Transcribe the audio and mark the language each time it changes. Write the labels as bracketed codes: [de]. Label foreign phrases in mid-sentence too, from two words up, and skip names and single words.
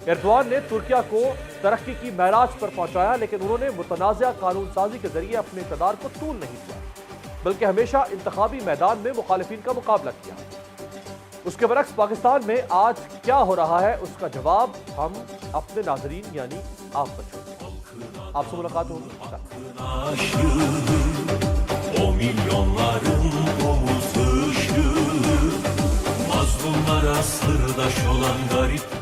[ur] ایردوان نے ترکیہ کو ترقی کی معراج پر پہنچایا، لیکن انہوں نے متنازع قانون سازی کے ذریعے اپنے اقتدار کو طول نہیں دیا، بلکہ ہمیشہ انتخابی میدان میں مخالفین کا مقابلہ کیا۔ اس کے برعکس پاکستان میں آج کیا hو رہا ہے، اس کا جواب ہم eअपने ناظرین یعنی آپ پر چھوڑتے ہیں۔ آپ سے ملاقات ہوگی۔ [tr] O milyonların omuz ışığı, mazlumlara sırdaş olan garip